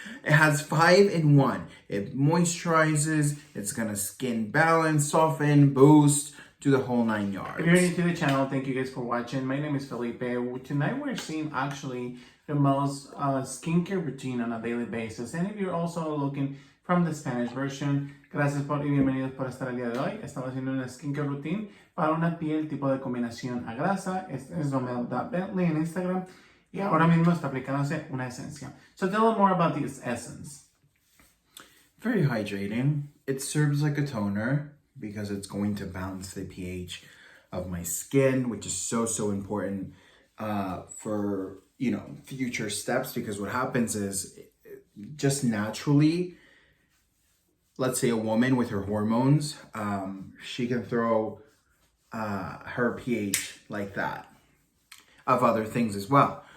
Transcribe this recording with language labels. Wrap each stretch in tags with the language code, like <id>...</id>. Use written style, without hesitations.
<en>It has 5 in 1. It moisturizes. It's gonna skin balance, soften, boost, do the whole 9 yards. If you're new to the channel, thank you guys for watching. My name is Felipe. Tonight we're seeing actually the most skincare routine on a daily basis. And if you're also looking from the Spanish version,</en> <es>gracias por y bienvenidos por estar el día de hoy. Estamos haciendo una skincare routine para una piel tipo de combinación a grasa. Este es Duamell.Bentley en Instagram. Y ahora mismo está aplicándose una esencia.</es> <en>So tell them more about this essence. Very hydrating. It serves like a toner because it's going to balance the pH of my skin, which is so important for, future steps. Because what happens is just naturally, let's say a woman with her hormones, she can throw her pH like that of other things as well.</en>